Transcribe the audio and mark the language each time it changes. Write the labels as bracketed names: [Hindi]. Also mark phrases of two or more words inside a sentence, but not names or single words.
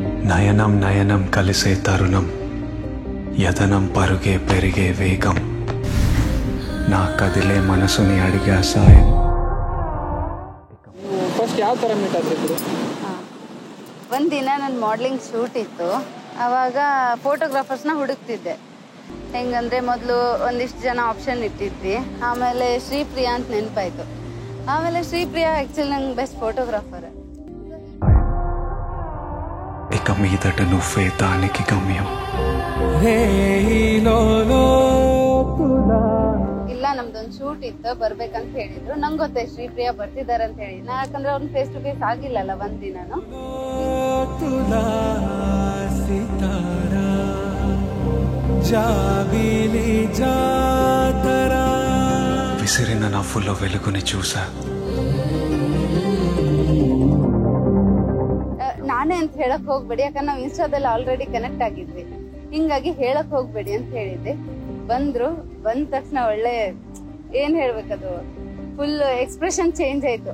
[Telugu] నయనం నయనం కలిసే తరుణం యదనం పరుగే పెరిగే వేగం నా కదిలే మనసుని అడిగా సాయం. [Kannada] ಫಸ್ಟ್ ಯಾವ ಥರ ಮೀಟ್ ಆದ್ರಿ? ಒಂದಿನ ನನ್ನ [English] modelling shoot [Kannada] ಇತ್ತು. ಆವಾಗ ಫೋಟೋಗ್ರಾಫರ್ಸ್ನ ಹುಡುಕ್ತಿದ್ದೆ. ಹೆಂಗಂದರೆ ಮೊದಲು ಒಂದಿಷ್ಟು ಜನ ಆಪ್ಷನ್ ಇಟ್ಟಿದ್ವಿ. ಆಮೇಲೆ ಶ್ರೀಪ್ರಿಯಾ ಅಂತ ನೆನಪಾಯಿತು. ಆಮೇಲೆ ಶ್ರೀಪ್ರಿಯಾ ಆ್ಯಕ್ಚುಲಿ ನಂಗೆ [English] best photographer. [Telugu] ఇక మీదట నువ్వే దానికి గమ్యం. [Kannada] ಇಲ್ಲ ನಮ್ದೊಂದು ಶೂಟ್ ಇತ್ತು, ಬರ್ಬೇಕಂತ ಹೇಳಿದ್ರು. ನಂಗೆ ಗೊತ್ತೇ ಶ್ರೀಪ್ರಿಯಾ ಬರ್ತಿದ್ದಾರೆ ಅಂತ ಹೇಳಿ. ನಾ ಯಾಕಂದ್ರೆ ಅವ್ರನ್ನ [English] face to face [Kannada] ಆಗಿಲ್ಲಲ್ಲ ಒಂದಿನನು. [Telugu] విసిరిన నవ్వులో వెలుగుని చూసా. [Kannada] ನಾನೇ ಅಂತ ಹೇಳಕ್ ಹೋಗ್ಬೇಡಿ, ಯಾಕಂದ್ರೆ ನಾವು ಇನ್ಸ್ಟಾದಲ್ಲಿ [English] already connect [Kannada] ಆಗಿದ್ವಿ. ಹಿಂಗಾಗಿ ಹೇಳಕ್ ಹೋಗ್ಬೇಡಿ ಅಂತ ಹೇಳಿದ್ದೆ. ಬಂದ ತಕ್ಷಣ ಒಳ್ಳೆ ಏನ್ ಹೇಳ್ಬೇಕದು, [English] full expression change [Kannada] ಆಯ್ತು.